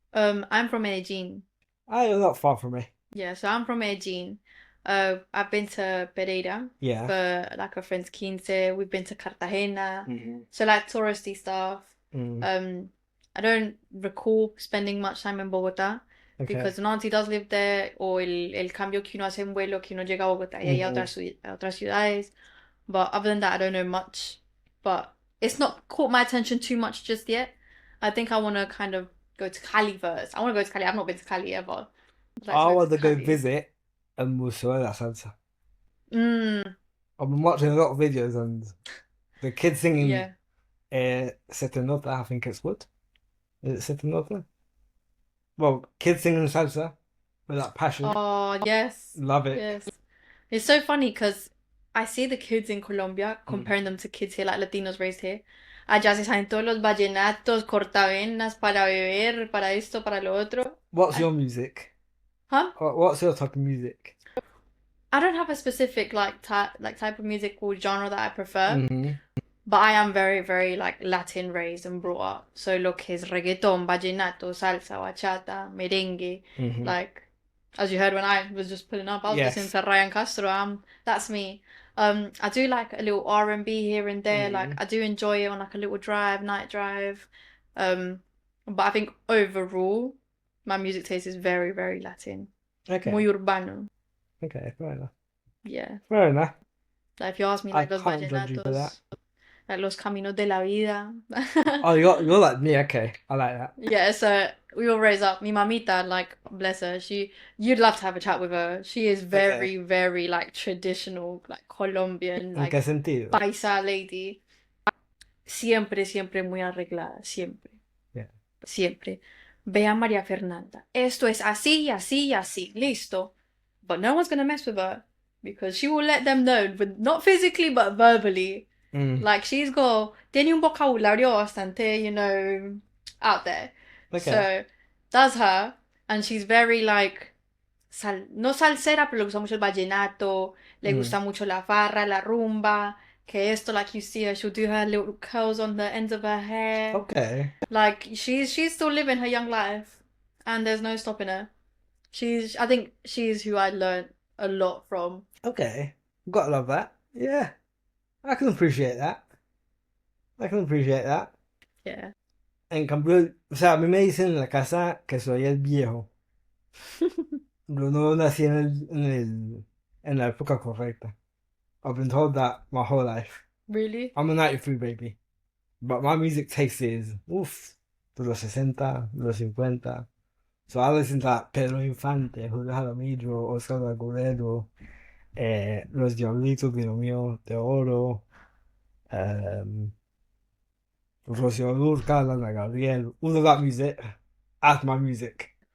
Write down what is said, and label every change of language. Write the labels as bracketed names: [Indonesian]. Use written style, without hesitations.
[English] I'm from Medellin. Oh, you're not far from me. Yeah, so I'm from Medellin. I've been to Pereira Yeah. for like a friend's quince. We've been to Cartagena. Mm-hmm. So like touristy stuff. Mm. I don't recall spending much time in Bogotá Okay. because an auntie does live there, [Spanish] o el cambio que uno hace en vuelo, que uno llega a Bogotá y hay a otras ciudades. [English] But other than that, I don't know much. But it's not caught my attention too much just yet. I think I want to kind of go to Cali first. I want to go to Cali. I've not been to Cali ever. I want to go visit a Museo de la Salsa. I've been watching a lot of videos and the kids singing Se te nota, I think it's what? Is it Se te nota? Well, kids singing salsa with that passion. Oh, yes. Love it. Yes. It's so funny because I see the kids in Colombia comparing them to kids here, like Latinos raised here. [Spanish] Allá se saben todos los vallenatos, cortavenas para beber, para esto, para lo otro. [English] What's your music? Huh? What's your type of music? I don't have a specific type of music or genre that I prefer, but I am very, very like Latin raised and brought up. So [Spanish] lo que es [English] reggaeton, vallenato, salsa, bachata, merengue, like as you heard when I was just pulling up, I was listening to Ryan Castro. That's me. I do like a little R&B here and there. Like I do enjoy it on like a little night drive. But I think overall, my music taste is very, very Latin. Okay. [Spanish] Muy urbano. [English] Okay, fair enough. Yeah. Fair enough. Like if you ask me, like I [Spanish] los [English] can't judge you for that. [Spanish] vallenatos, like los caminos de la vida. [English] Oh, you're like me. Okay, I like that. Yeah, so we all raise up. [Spanish] Mi mamita, [English] like bless her, you'd love to have a chat with her. She is very, very like traditional, like Colombian, like [Spanish] qué sentido? [English] paisa lady. [Spanish] Siempre, siempre muy arreglada, siempre. [English] Yeah. [Spanish] Siempre. Ve a María Fernanda. Esto es así, así, así. Listo. [English] But no one's gonna mess with her because she will let them know, but not physically, but verbally. Like she's [Spanish] tiene un vocabulario bastante, [English] out there. Okay. So that's her, and she's very like [Spanish] no salsera, pero le gusta mucho el vallenato, le gusta mucho la farra, la rumba, que esto, [English] like you see her, she'll do her little curls on the ends of her hair. Okay. Like she's still living her young life, and there's no stopping her. I think she's who I learned a lot from. Okay. Gotta love that. Yeah. I can appreciate that. Yeah. [Spanish] En cambio, o sea, a mí me dicen en la casa que soy el viejo. Yo no nací en la época correcta. [English] I've been told that my whole life. Really? I'm a 93 baby. But my music taste is, [Spanish] de los 60, de los 50. [English] So I listened to like Pedro Infante, Julio Jaramillo, Oscar Agudelo, Los Diablitos de lo Mío, de Oro, um, Rocío Dúrcal, Ana Gabriel, all of that music. That's my music.